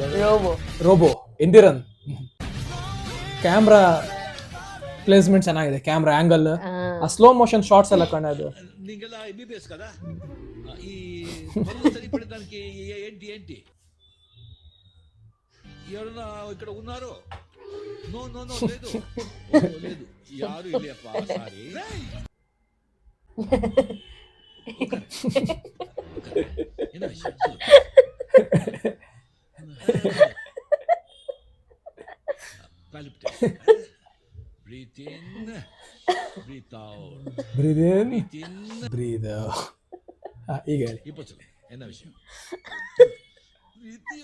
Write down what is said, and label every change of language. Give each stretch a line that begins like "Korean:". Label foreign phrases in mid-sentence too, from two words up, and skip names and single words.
Kannada: ರೋಬೋ ಎಂದಿರನ್.
English: camera placement
Kannada: ಚೆನ್ನಾಗಿದೆ,
English: camera angle,
Kannada: ಆ
English: slow motion shots
Kannada: ಎಲ್ಲ ಕಾಣೋದು.
Telugu: నీగల ఎంబీబీఎస్ కదా, ఈ పనులు సరిపడడానికి ఏంటి ఎవరన్నా ఇక్కడ ఉన్నారు?
English: no no no
Telugu: లేదు లేదు
Kannada: ಯಾರು ಇಲ್ಲಪ್ಪ.
Tamil: ಸಾರಿ என்ன விஷயம்?
English: Breathe in, breathe out. Breathe in, breathe in, breathe out.
Kannada: ಈಗ ಹೇಳಿ.
Tamil: இப்போ சொல்லு என்ன விஷயம்? கூட்டிட்டு வர